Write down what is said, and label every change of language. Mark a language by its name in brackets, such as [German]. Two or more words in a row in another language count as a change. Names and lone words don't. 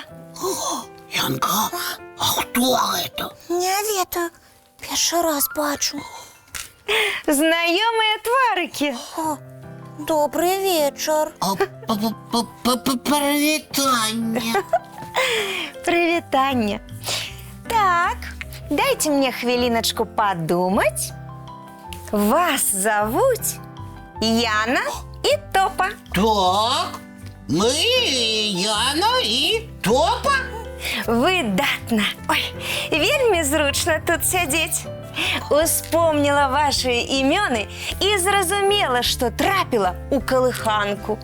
[Belarusian] Янка, а хто гэта? Не ведаю, першы раз бачу. Знаёмыя тварыкі. [Russian] Добрый вечер. [Belarusian] Прывітанне. Прывітанне. [Russian] Так, дайте мне хвилиночку подумать. Вас зовут Яна и Топа. Так, мы Яна и Топа. [Belarusian] Выдатна. Ой, вельмі зручна тут сядзець. Успомнила ваши імёны і зразумела, што трапіла у калыханку.